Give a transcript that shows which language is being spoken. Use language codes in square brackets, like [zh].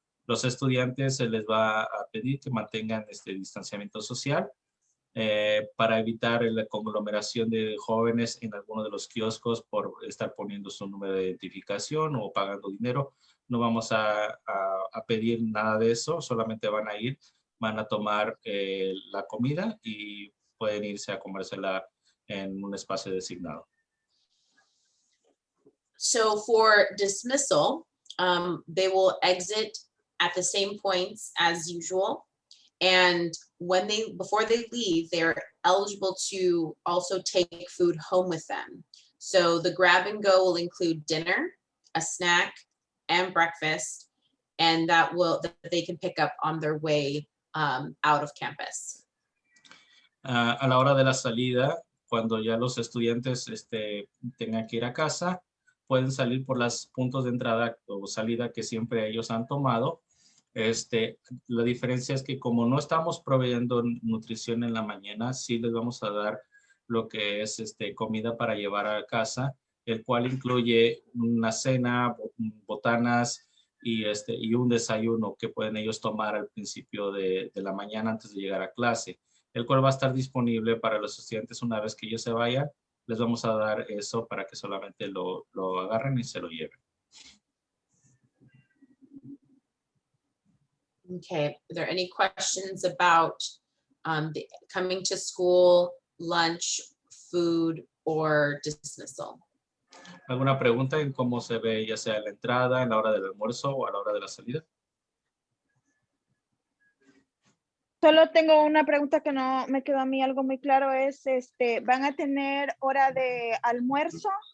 [es] Los estudiantes se les va a pedir que mantengan distanciamiento social para evitar la conglomeración de jóvenes en alguno de los kioscos por estar poniendo su número de identificación o pagando dinero. No vamos a pedir nada de eso, solamente van a tomar la comida y pueden irse a comérsela en un espacio designado. [en] So for dismissal, they will exit at the same points as usual. And before they leave, they're eligible to also take food home with them. So the grab and go will include dinner, a snack, and breakfast, and that they can pick up on their way out of campus. [es] A la hora de la salida, cuando ya los estudiantes tengan que ir a casa, pueden salir por los puntos de entrada o salida que siempre ellos han tomado. La diferencia es que como no estamos proveyendo nutrición en la mañana, sí les vamos a dar lo que es comida para llevar a casa, el cual incluye una cena, botanas y un desayuno que pueden ellos tomar al principio de la mañana antes de llegar a clase, el cual va a estar disponible para los estudiantes una vez que ellos se vayan. Les vamos a dar eso para que solamente lo agarren y se lo lleven. [en] Okay, are there any questions about the coming to school, lunch, food, or dismissal? [es] ¿Alguna pregunta en cómo se ve ya sea en la entrada, en la hora del almuerzo o a la hora de la salida? Solo tengo una pregunta que no me quedó a mí algo muy claro, es, ¿van a tener hora de almuerzo?